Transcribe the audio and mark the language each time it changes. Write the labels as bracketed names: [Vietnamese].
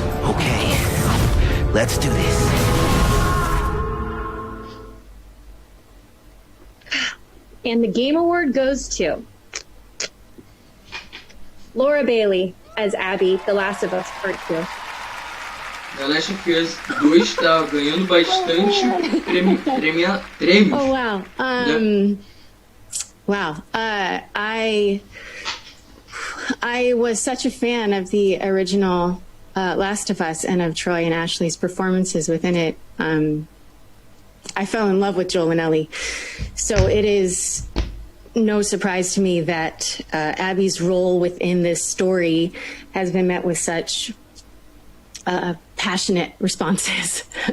[English] Okay, let's do this. And the Game Award goes to Laura Bailey as Abby, The Last of Us Part 2. [Portuguese] The Last of Us 2 está ganhando bastante prêmios. [English] Oh, wow. Wow. I was such a fan of the original Last of Us and of Troy and Ashley's performances within it. I fell in love with Joel and Ellie. So it is no surprise to me that Abby's role within this story has been met with such passionate responses.